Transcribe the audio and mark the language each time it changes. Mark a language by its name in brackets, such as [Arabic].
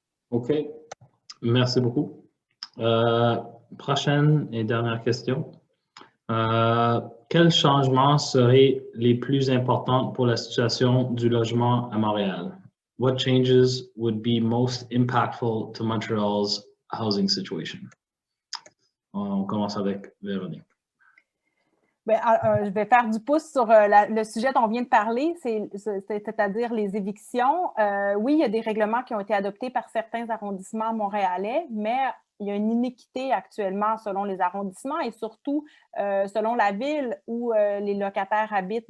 [French] OK. Merci beaucoup. Prochaine et dernière question. Quels changements seraient les plus importants pour la situation du logement à Montréal? [English] What changes would be most impactful to Montreal's housing situation? [French] On commence avec Véronique. Bien, je vais faire du pouce sur le sujet dont on vient de parler, c'est-à-dire les évictions. Oui, il y a des règlements qui ont été adoptés par certains arrondissements montréalais, mais il y a une inéquité actuellement selon les arrondissements et surtout selon la ville où les locataires habitent.